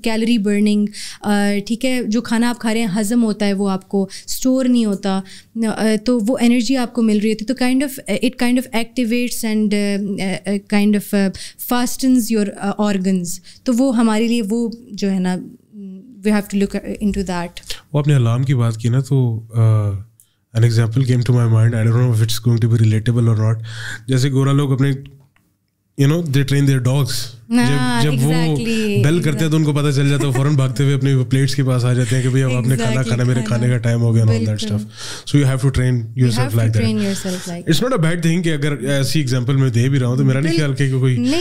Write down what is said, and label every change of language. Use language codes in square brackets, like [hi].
[ur] Calorie burning, ٹھیک ہے, جو کھانا آپ کھا رہے ہیں ہضم ہوتا ہے وہ آپ کو اسٹور نہیں ہوتا, تو وہ انرجی آپ کو مل رہی ہوتی ہے, تو [en] It kind of activates and kind of fastens your organs. [ur] تو وہ ہمارے لیے وہ جو ہے نا [en] we have to look into that. [ur] وہ اپنے الارم کی بات کی نا, تو [en] an example came to my mind. I don't know if it's going to be relatable or not. [ur] جیسے گورا لوگ اپنے [en] they train their dogs. [ur] جب وہ بیل کرتے ہیں تو ان کو پتہ چل جاتا ہے, فوراً بھاگتے ہوئے اپنے پلیٹس کے پاس آ جاتے ہیں کہ بھائی اب آپ نے کھانا کھانا, میرے کھانے کا ٹائم ہو گیا, [en] all that stuff. So you have to train yourself like that. It's not a bad thing [ur] کہ اگر ایسی ایگزامپل میں دے بھی رہا ہوں تو میرا نہیں خیال کہ کوئی